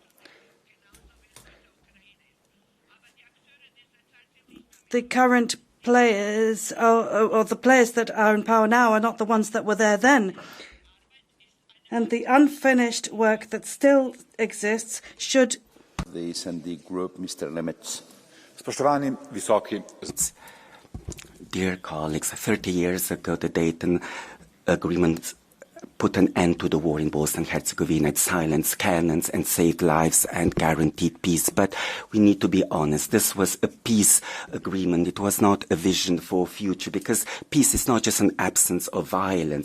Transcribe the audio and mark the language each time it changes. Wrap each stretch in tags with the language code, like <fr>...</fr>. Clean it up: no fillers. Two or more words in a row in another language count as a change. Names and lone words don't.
<en>The current players, or the players that are in power now are not the ones that were there then. And the unfinished work that still exists should... The S&D Group, Mr. Lemets.</en> <sl>Spoštovani visoki.</sl> <en>Dear colleagues, 30 years ago the Dayton Agreement put an end to the war in Bosnia and Herzegovina. It silenced cannons and saved lives and guaranteed peace. But we need to be honest. This was a peace agreement. It was not a vision for future, because peace is not just an absence of violence.</en>